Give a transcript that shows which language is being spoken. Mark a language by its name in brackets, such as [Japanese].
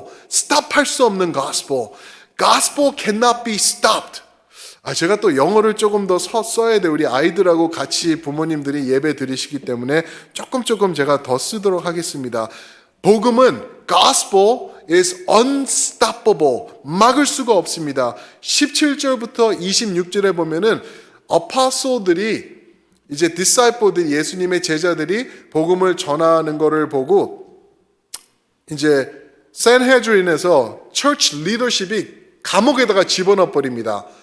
[Korean] stop할 수 없는 gospel. [English] Gospel cannot be stopped. [Korean] 제가 또 영어를 조금 더 써야 돼. 우리 아이들하고 같이 부모님들이 예배 드리시기 때문에 조금 제가 더 쓰도록 하겠습니다. 복음은 [English] gospel is unstoppable. [Korean] 막을 수가 없습니다. 17절부터 26절에 보면은 apostle들이, 이제 disciple들이, 예수님의 제자들이 복음을 전하는 것을 보고 이제 산헤드린에서 church leadership이 감옥에다가 집어넣어 버립니다.